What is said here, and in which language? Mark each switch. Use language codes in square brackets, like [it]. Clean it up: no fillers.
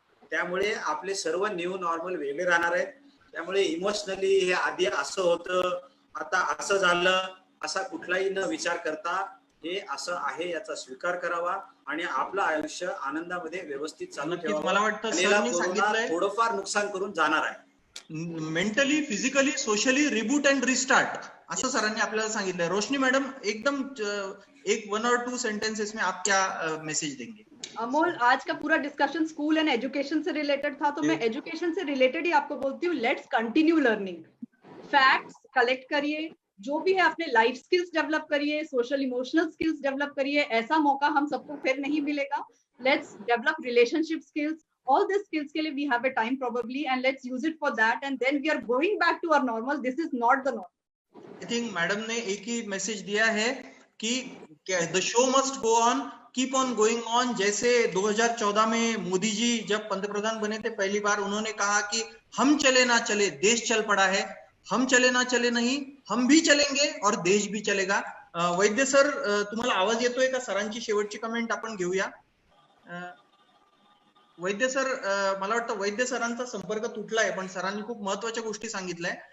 [mr] त्यामुळे आपले सर्व न्यू नॉर्मल वेगळे राहणार आहेत. त्यामुळे इमोशनली हे आधी असं होतं, आता असं झालं, असा कुठलाही न विचार करता हे असं आहे याचा स्वीकार करावा आणि आपलं आयुष्य आनंदामध्ये व्यवस्थित चालू ठेवावं. मला वाटतं सरांनी सांगितलंय थोडंफार नुकसान करून जाणार आहे. Mentally, physically, socially reboot and restart, असं सरांनी आपल्याला सांगितलंय. रोशनी मॅडम, [hi] एकदम 1 or 2 सेंटेंसेस में आप क्या मैसेज देंगे? अमोल, आज का पूरा डिस्कशन स्कूल एंड एजुकेशन से रिलेटेड था, तो मैं एजुकेशन से रिलेटेड ही आपको बोलती हूँ, [en] Let's continue learning. [hi] Facts collect करिए, जो भी है अपने लाइफ स्किल्स डेवलप करिए, सोशल इमोशनल स्किल्स डेवलप करिए। ऐसा मौका हम सबको फिर नहीं मिलेगा। [en] let's develop relationship skills, all these skills [hi] के लिए [en] we have a time probably, and let's use it for that, and then we are going back to our normal. This is not the normal. I think [hi] madam ने एक ही message दिया है कि [en] The show must go on, keep on going on. [hi] जैसे 2014 में मोदी जी जब पंतप्रधान बने थे पहली बार, उन्होंने कहा कि हम चले ना चले देश चल पड़ा है। हम चले ना चले नहीं, हम भी चलेंगे और देश भी चलेगा। [mr] वैद्य सर, तुम्हाला आवाज येतोय का? सरांची शेवटची कमेंट आपण घेऊया। वैद्य सर, मला वाटतं वैद्य सरांचा संपर्क तुटलाय, पण सरांनी खूप महत्वाच्या गोष्टी सांगितल्या।